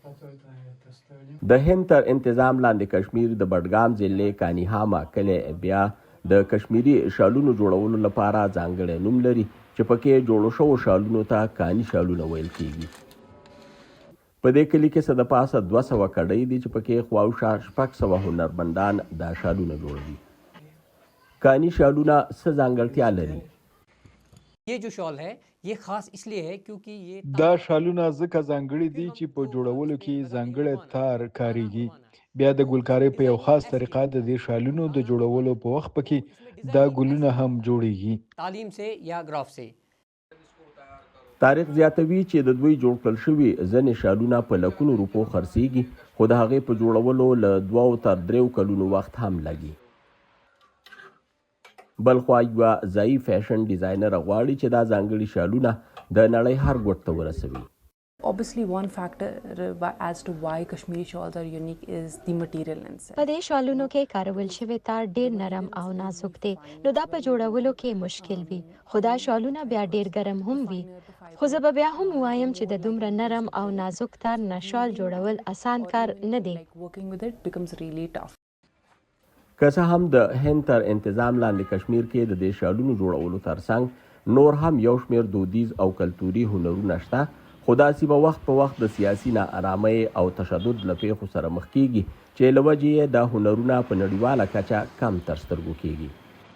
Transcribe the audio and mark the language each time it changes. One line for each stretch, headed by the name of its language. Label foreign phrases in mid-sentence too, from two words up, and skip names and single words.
Pashto: د هند تر انتظام لاندې کشمیر د بډګام ضلعې کاني هاما کلی بیا د کشمیري شالونو جوړولو لپاره ځانګړی نوم لري چې پکې جوړو شوو شالونو ته کاني شالونه ویل کېږي. په دې کلي کې څه د پاسه 200 کډۍ دي چې پکې خواوشا 600 هنرمندان دا شالونه جوړوي. کاني شالونه څه ځانګړتیا لري؟
Urdu: یہ جو شال ہے یہ خاص اس لیے ہے کیونکہ یہ
Pashto: دا شالونه ځکه ځانګړي دي چې په جوړولو کې ځانګړی تار کاریږي. بیا د ګلکارۍ په یو خاص طریقه د دې شالونو د جوړولو په وخت پکې دا ګلونه هم جوړیږي.
Urdu: تعلیم سے یا گراف سے.
Pashto: تاریخ زیاتوي چې د دوی جوړ کړل شوي ځینې شالونه په لکونو روپو خرڅیږي خو د هغې په جوړولو له 2 تر 3 کلونو وخت هم لګي. بلخوا یوه ځایي
English: fashion designer
Pashto: غواړي چې دا ځانګړي شالونه د نړۍ هر ګوټ ته ورسوي.
English: Obviously, one factor as to why Kashmiri shawls are unique is the material itself.
Pashto: په دې شالونو کې کارول شوی تار ډیر نرم او نازک دی نو دا په جوړولو کې مشکل وي خو دا شالونه بیا ډیر ګرم هم وي خو زه به بیا هم وایم چې د دومره نرم او نازک تار نه شال جوړول اسان کار نه دی.
English: Working with it becomes really tough.
Pashto: که څه هم د هند تر انتظام لاندې کشمیر کې د دې شالونو جوړولو ترڅنګ نور هم یو شمېر دودیز او کلتوري هنرونه شته خو دا سیمه وخت په وخت د سیاسي ناارامۍ او تشدد له پیښو سره مخ کېږي چې له وجې یې دا هنرونه په نړیواله کچه کم تر سترګو کېږي.